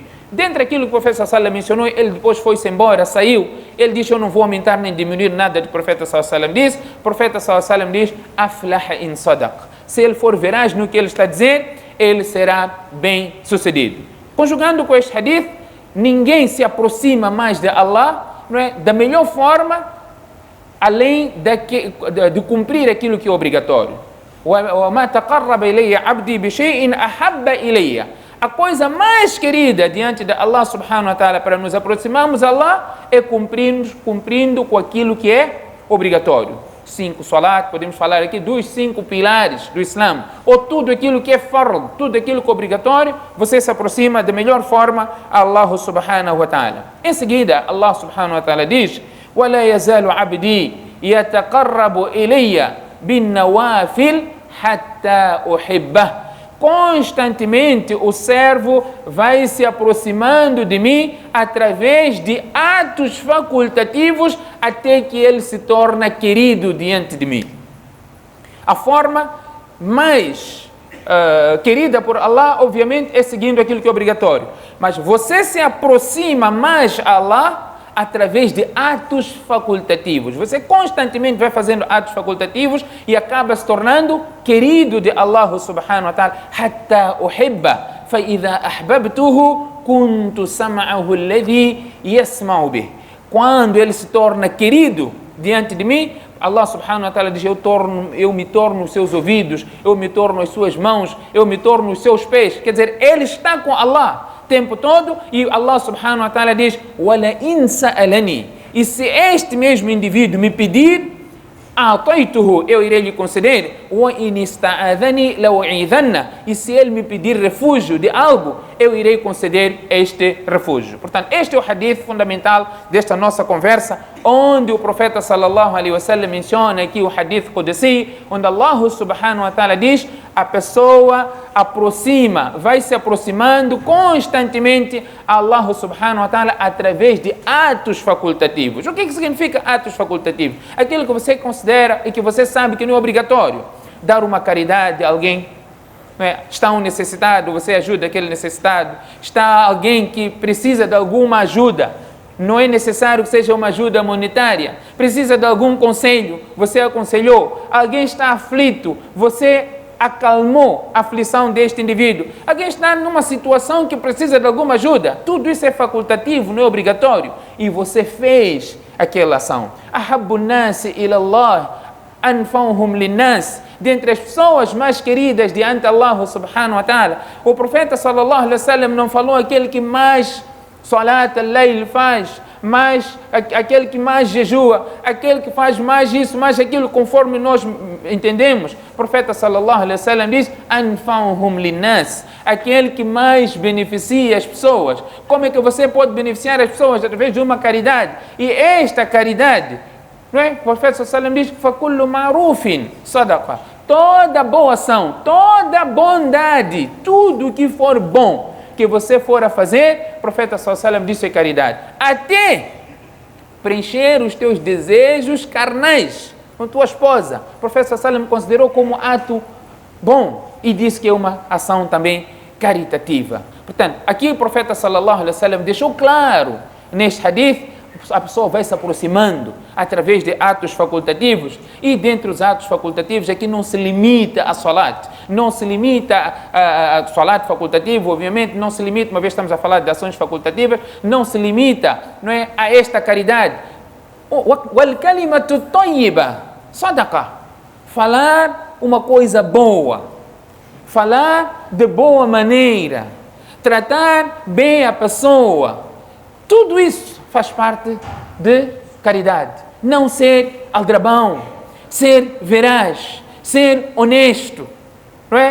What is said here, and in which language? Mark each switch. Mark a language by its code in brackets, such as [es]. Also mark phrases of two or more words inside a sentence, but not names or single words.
[pt] Dentro daquilo que o profeta [ar] صلى الله عليه وسلم [pt] mencionou, ele depois foi-se embora, saiu. Ele disse: eu não vou aumentar nem diminuir nada do profeta [ar] صلى الله عليه وسلم [pt] disse. O profeta [ar] صلى الله عليه وسلم [pt] diz: [ar] أفلح إن صدق. [pt] Se ele for veraz no que ele está a dizer, ele será bem sucedido. Conjugando com este hadith, ninguém se aproxima mais de Allah, não é, da melhor forma, além de cumprir aquilo que é obrigatório. [ar] وَمَا تَقَرَّبَ إِلَيَّ عَبْدِي بِشَيْءٍ أَحَبَّ إِلَيَّ. [pt] A coisa mais querida diante de Allah [ar] سبحانه وتعالى [pt] para nos aproximarmos a Allah é cumprindo com aquilo que é obrigatório. 5 salat, podemos falar aqui dos 5 pilares do Islã, ou tudo aquilo que é fard, tudo aquilo que é obrigatório, você se aproxima da melhor forma a Allah [ar] سبحانه وتعالى. [pt] Em seguida, Allah [ar] سبحانه وتعالى [pt] diz: [ar] وَلَا يَزَالُ عَبْدِي يَتَقَرَّبُ إِلَيَّ بِالنَّوَافِلِ حَتَّى أُحِبَّهُ. [pt] Constantemente o servo vai se aproximando de mim através de atos facultativos até que ele se torna querido diante de mim. A forma mais querida por Allah, obviamente, é seguindo aquilo que é obrigatório. Mas você se aproxima mais a Allah através de atos facultativos. Você constantemente vai fazendo atos facultativos e acaba se tornando querido de Allah [ar] سبحانه وتعالى. حتى أحبه فإذا أحببته كنت سمعه الذي يسمع به. [pt] Quando ele se torna querido diante de mim, Allah [ar] سبحانه وتعالى [pt] diz: eu me torno os seus ouvidos, eu me torno as suas mãos, eu me torno os seus pés. Quer dizer, ele está com Allah tempo todo, e Allah [ar] سبحانه وتعالى [pt] diz: [ar] وَلَا إِنْ سَأَلَنِي. [pt] E se este mesmo indivíduo me pedir, أَعْطَيْتُهُ, eu irei lhe conceder. [ar] وَإِنْ اسْتَعَاذَنِي لَأُعِيذَنَّ. [pt] E se ele me pedir refúgio de algo, eu irei conceder este refúgio. Portanto, este é o hadith fundamental desta nossa conversa, onde o profeta [ar] صلى الله عليه وسلم [pt] menciona aqui o [ar] حديث قدسي, [pt] onde Allah [ar] سبحانه وتعالى [pt] diz: a pessoa vai se aproximando constantemente a Allah [ar] سبحانه وتعالى [pt] através de atos facultativos. O que significa atos facultativos? Aquilo que você considera e que você sabe que não é obrigatório. Dar uma caridade a alguém, está um necessitado, você ajuda aquele necessitado. Está alguém que precisa de alguma ajuda, não é necessário que seja uma ajuda monetária. Precisa de algum conselho, você aconselhou. Alguém está aflito, você acalmou a aflição deste indivíduo. Alguém está numa situação que precisa de alguma ajuda. Tudo isso é facultativo, não é obrigatório. E você fez aquela ação. [ar] أحب الناس إلى الله أنفعهم للناس. [pt] Dentre as pessoas mais queridas diante de Allah subhanahu wa ta'ala, o profeta [ar] صلى الله عليه وسلم [pt] não falou aquele que mais [ar] صلاة الليل [pt] faz, aquele que mais jejua, aquele que faz mais isso, mais aquilo, conforme nós entendemos. O profeta [ar] صلى الله عليه وسلم [pt] diz: [ar] أنفعهم للناس, [pt] aquele que mais beneficia as pessoas. Como é que você pode beneficiar as pessoas? Através de uma caridade. E esta caridade, não é? O profeta [ar] صلى الله عليه وسلم [pt] diz: [ar] فكل معروف صدقة. [pt] Toda boa ação, toda bondade, tudo que for bom que você for a fazer, o profeta [ar] صلى الله عليه وسلم [pt] disse é caridade. Até preencher os teus desejos carnais com tua esposa, o profeta [ar] صلى الله عليه وسلم [pt] considerou como ato bom e disse que é uma ação também caritativa. Portanto, aqui o profeta [ar] صلى الله عليه وسلم [pt] deixou claro neste hadith, a pessoa vai se aproximando através de atos facultativos, e dentre os atos facultativos aqui não se limita a salat, não se limita a salat facultativo, obviamente não se limita, uma vez estamos a falar de ações facultativas, não se limita, não é, a esta caridade. [ar] والكلمة الطيبة صدقة, [pt] falar uma coisa boa, falar de boa maneira, tratar bem a pessoa, tudo isso faz parte de caridade. Não ser aldrabão, ser veraz, ser honesto, não é?